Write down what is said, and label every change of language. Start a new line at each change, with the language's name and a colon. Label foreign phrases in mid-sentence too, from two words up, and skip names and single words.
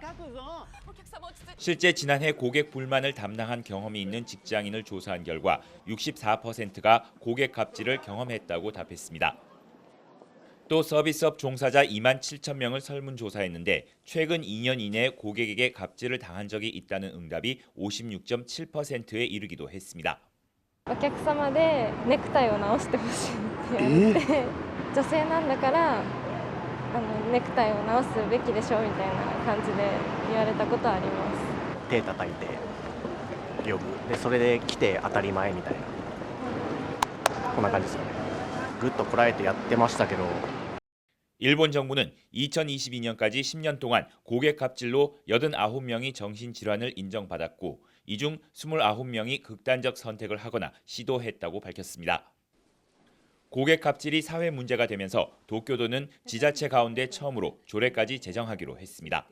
Korean: 실제 지난해 고객 불만을 담당한 경험이 있는 직장인을 조사한 결과 64%가 고객 갑질을 경험했다고 답했습니다. 또 서비스업 종사자 2만 7천 명을 설문조사했는데 최근 2년 이내에 고객에게 갑질을 당한 적이 있다는 응답이 56.7%에 이르기도 했습니다.
Japanese: お客様でネクタイを直してほしいって言われて、女性なんだからネクタイを直すべきでしょみたいな感じで言われたことはあります。手叩いて呼ぶ。でそれで来て当たり前みたいな。こんな感じですかね。ぐっとこらえてやってましたけど。
Korean: 일본 정부는 2022년까지 10년 동안 고객 갑질로 89명이 정신질환을 인정받았고 이 중 29명이 극단적 선택을 하거나 시도했다고 밝혔습니다. 고객 갑질이 사회 문제가 되면서 도쿄도는 지자체 가운데 처음으로 조례까지 제정하기로 했습니다.